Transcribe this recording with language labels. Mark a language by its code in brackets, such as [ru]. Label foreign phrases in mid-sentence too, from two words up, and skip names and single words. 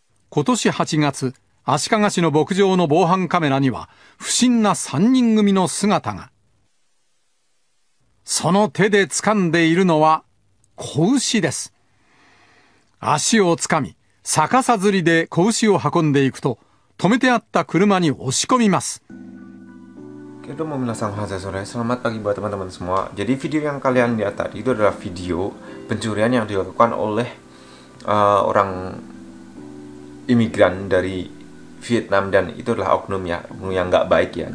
[ja] 今年8月、足利市の牧場の防犯カメラには、不審な3人組の姿が。その手で掴んでいるのは、子牛です。足を掴み、逆さづりで子牛を運んでいくと、止めてあった車に押し込みます。 [id] Selamat pagi buat teman-teman semua. Jadi video yang kalian lihat tadi itu adalah video pencurian yang dilakukan oleh orang imigran dari Vietnam, dan itu adalah oknum ya, oknum yang nggak baik ya.